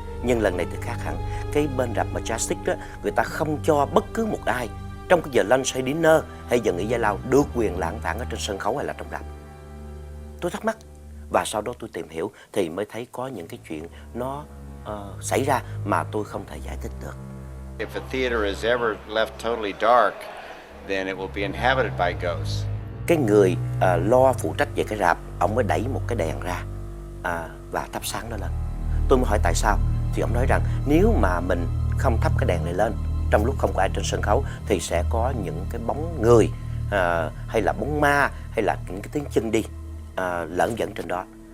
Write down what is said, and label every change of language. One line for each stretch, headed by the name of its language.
Vietnamese: Nhưng lần này thì khác hẳn, cái bên rạp Majestic đó, người ta không cho bất cứ một ai trong cái giờ lunch hay dinner hay giờ nghỉ giải lao được quyền lảng vảng ở trên sân khấu hay là trong rạp. Tôi thắc mắc và sau đó tôi tìm hiểu thì mới thấy có những cái chuyện nó xảy ra mà tôi không thể giải thích được.
English: If a theater is ever left totally dark, then it will be inhabited by ghosts.
Vietnamese: Cái người lo phụ trách về cái rạp, ông mới đẩy một cái đèn ra và thắp sáng nó lên. Tôi mới hỏi tại sao, thì ông nói rằng nếu mà mình không thắp cái đèn này lên trong lúc không có ai trên sân khấu thì sẽ có những cái bóng người hay là bóng ma hay là những cái tiếng chân đi lởn vởn trên đó.